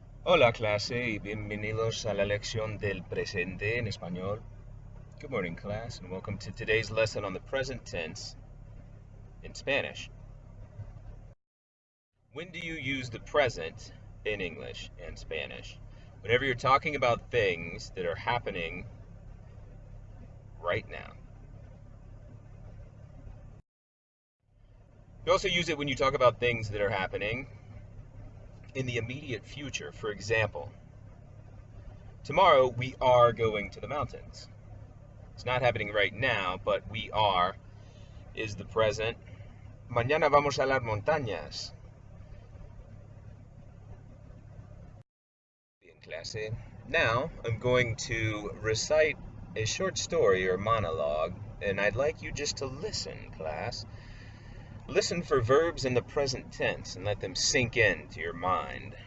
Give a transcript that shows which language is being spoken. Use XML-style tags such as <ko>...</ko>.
<es>Hola clase y bienvenidos a la lección del presente en español.</es> <en>Good morning class and welcome to today's lesson on the present tense in Spanish. When do you use the present in English and Spanish? Whenever you're talking about things that are happening right now. You also use it when you talk about things that are happening in the immediate future. For example, tomorrow we are going to the mountains. It's not happening right now, but we are is the present.</en> <es>Mañana vamos a las montañas.</es> <en>In clase. Now I'm going to recite a short story or monologue, and I'd like you just to listen, class. Listen for verbs in the present tense and let them sink into your mind.</en>